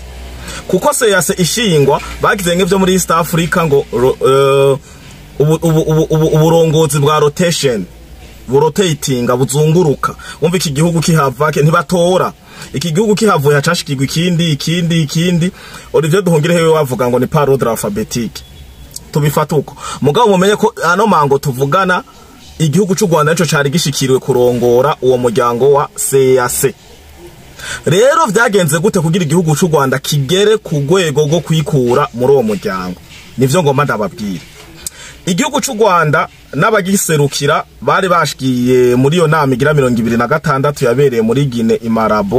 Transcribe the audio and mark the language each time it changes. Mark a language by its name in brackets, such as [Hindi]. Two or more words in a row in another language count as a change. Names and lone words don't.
[Rundi] Kuko CEEAC ishingwa bagize nk'ivyo muri East Africa ngo uburongozi bwa rotation rotating buzunguruka. Umva iki gihugu kihavake ntibatora. Iki gihugu kihavuye hacashikirwa ikindi. Olivier Duhungirehe we wavuga ngo ni [French] par ordre alphabétique. [Rundi] Tubifata uko. Mugabo mumenye ko ano mango tuvugana igihugu cy'u Rwanda nico cari gishikiriwe kurongora uwo muryango wa CEEAC. Rero vyagenze gute kugira igihugu cy'u Rwanda kigere ku rwego rwo kwikura muri uwo muryango? Nivyo ngomba ndababwira. Igihugu cy'u Rwanda n'abagiserukira bari bashikiye muri yo nama igira 2026 yabereye muri Guinée Imarabo.